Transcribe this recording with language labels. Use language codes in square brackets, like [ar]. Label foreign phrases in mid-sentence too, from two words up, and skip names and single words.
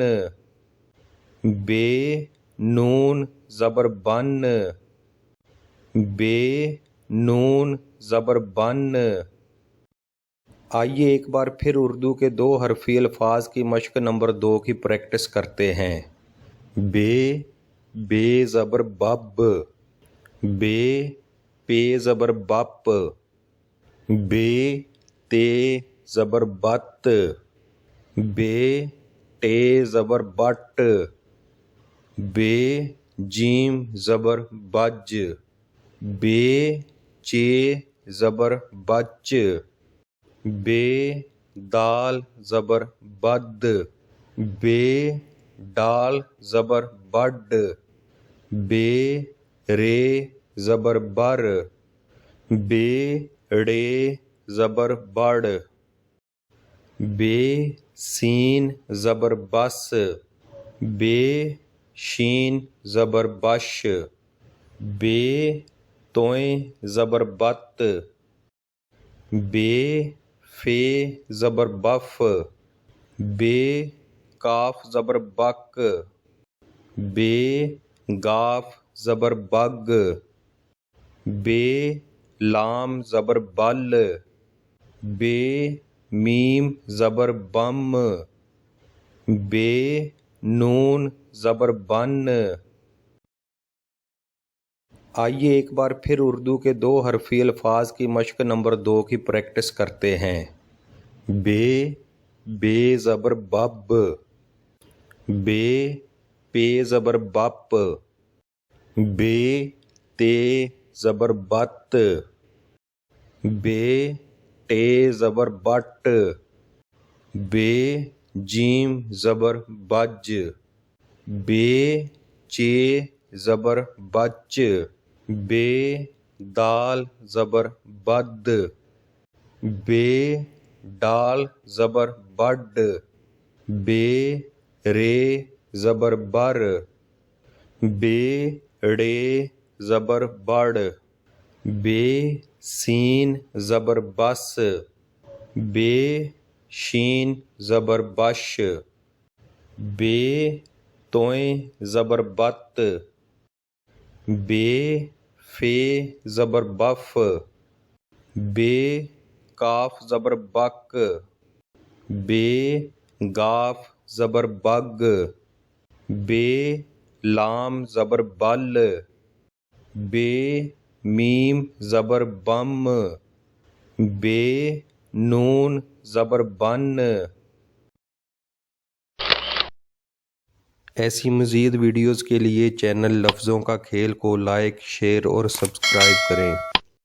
[ur] بے نون زبر بن. بے نون زبر بن. آئیے ایک بار پھر اردو کے 2 حرفی الفاظ کی مشق نمبر 2 کی پریکٹس کرتے ہیں. بے زبر بب۔ بے پے زبر بپ. بے تے زبر بت. بے ٹے زبر بٹ. بے جیم زبر بج. بے چے زبر بچ. بے دال زبر بد. بے ڈال زبر بڈ. بے رے زبر بر. بے ڑے زبر بڑ. بے سین زبر بس. بے شین زبر بش. بے طوئے زبر بط. بے فے زبر بف. بے کاف زبر بک. بے گاف زبر بگ. بے لام زبر بل. بے میم زبر بم. بے نون زبر بن. آئیے ایک بار پھر اردو کے 2 حرفی الفاظ کی مشق نمبر 2 کی پریکٹس کرتے ہیں. بے زبر بب۔ بے پے زبر بپ. بے تے زبر بت. بے ٹے زبر بٹ. بے جیم زبر بج. بے چے زبر بچ. بے دال زبر بد. بے ڈال زبر بڈ. بے رے زبر بر. بے ڑے زبر بڑ. بے سین زبر بس. بے شین زبر بش. بے طوئے زبر بط. بے فے زبر بف. بے کاف زبر بک. بے گاف زبر بگ. بے لام زبر بل. بے میم زبر بم. بے نون زبر بن. ایسی مزید ویڈیوز کے لیے چینل لفظوں کا کھیل کو لائک، شیئر اور سبسکرائب کریں.